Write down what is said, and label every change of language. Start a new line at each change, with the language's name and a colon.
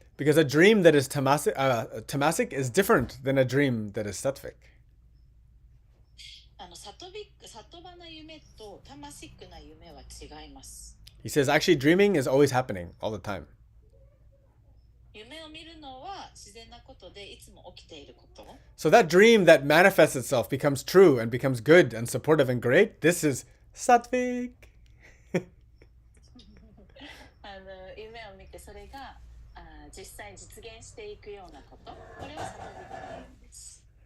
English: Because a dream that is tamasic is different than a dream that is sattvic.
Japanese: サトバな夢とタマシックな夢は違います。
English: He says actually dreaming is always happening all the time.
Japanese: 夢を見るのは自然なことでいつも起きていること。
English: So that dream that manifests itself becomes true and becomes good and supportive and great. This is sattvic.
Japanese: 夢を見てそれが実際に実現していくようなこと。これはサトビックな夢です。